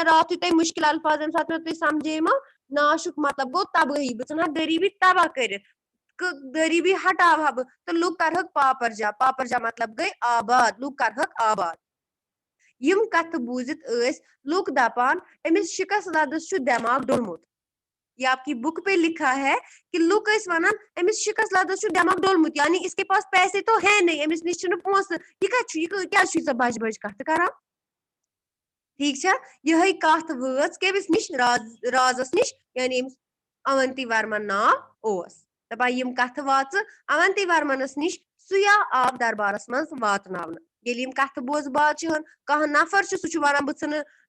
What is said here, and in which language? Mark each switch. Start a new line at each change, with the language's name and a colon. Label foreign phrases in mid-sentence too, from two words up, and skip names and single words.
Kashmiri: راتھٕے تۄہہِ مُشکل الفاظ ییٚمہِ ساتہٕ مےٚ تُہۍ سمجھیمو ناشُک مطلب گوٚو تبٲہی بہٕ ژھٕنہا غریٖبی تباہ کٔرِتھ غریٖبی ہٹاوہا بہٕ تہٕ لُکھ کرہکھ پاپرجا مطلب گٔے آباد لُکھ کرہکھ آباد یِم کتھٕ بوٗزِتھ ٲسۍ لُکھ دپان أمِس شِکس لدس چھُ دٮ۪ماغ ڈوٚلمُت
Urdu: یہ آپ کی بک پہ لکھا ہے کہ
Kashmiri: لُکھ ٲسۍ ونان أمِس شِکس لدس چھُ دٮ۪ماغ ڈوٚلمُت
Urdu: یعنی اس کے پاس پیسے تو ہے نہیں
Kashmiri: أمِس نِش چھِنہٕ پونٛسہٕ یہِ کتہِ چھُ یہِ کیٛازِ چھُ ییٖژاہ بجہِ بجہِ کتھٕ کران ٹھیٖک چھا یِہے کتھ وٲژ کٔمِس نِش رازس نِش یعنی أمِس اونتی ورمن ناو اوس دپان یِم کتھٕ واژٕ اونتی ورمنس نِش سُیا آو دربارس منٛز واتناونہٕ ییٚلہِ یِم کتھٕ بوزٕ بادشاہن کانٛہہ نفر چھُ سُہ چھُ ونان بہٕ ژھٕنہٕ